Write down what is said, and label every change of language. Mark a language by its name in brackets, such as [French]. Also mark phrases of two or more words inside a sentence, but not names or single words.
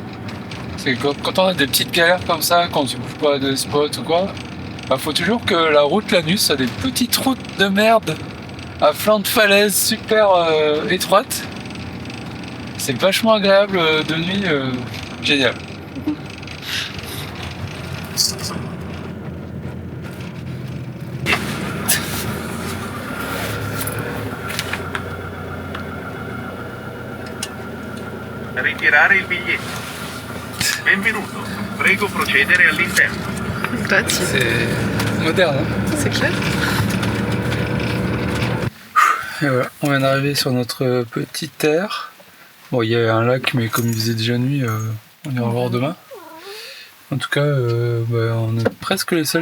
[French] C'est que quand on a des petites galères comme ça, quand tu bouges pas de spot ou quoi, bah faut toujours que la route la nuit soit des petites routes de merde à flanc de falaise super étroites. C'est vachement agréable de nuit, génial. [Italian] Ritirare il biglietto. Benvenuto. Prego procedere all'interno. [French] C'est moderne, hein. C'est clair. Et voilà, on vient d'arriver sur notre petite terre. Bon, il y a un lac, mais comme il faisait déjà nuit, on ira voir demain. En tout cas, on est presque les seuls.